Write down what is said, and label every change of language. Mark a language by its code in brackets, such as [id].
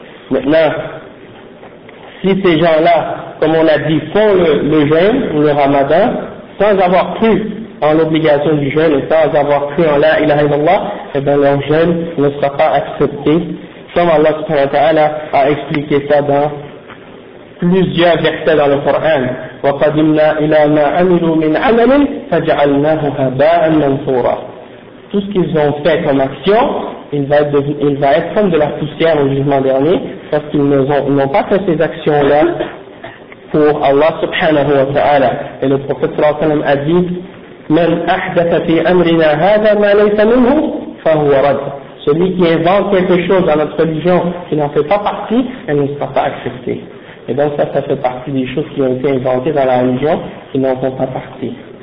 [fr] Maintenant, si ces gens-là, comme on a dit, font le jeûne ou le ramadan, sans avoir cru en l'obligation du jeûne et sans avoir cru en la ilaha illallah, et bien leur jeûne ne sera pas accepté, comme Allah subhanahu wa ta'ala a expliqué ça dans plusieurs versets dans le Coran. [ar] وقدمنا إلى ما عملوا من عمل فجعلناه هباء منثورا. [fr] Tout ce qu'ils ont fait comme action, il va être comme de la poussière au jugement dernier, parce qu'ils n'ont pas fait ces actions-là pour Allah subhanahu wa ta'ala. Et le prophète [ar] صلى الله عليه وسلم [fr] a dit: [ar] من أحدث في أمرنا هذا ما ليس منه فهو رد. [fr] Celui qui invente quelque chose dans notre religion qui n'en fait pas partie, elle ne sera pas acceptée. Et donc ça fait partie des choses qui ont été inventées dans la religion, qui n'en font pas partie.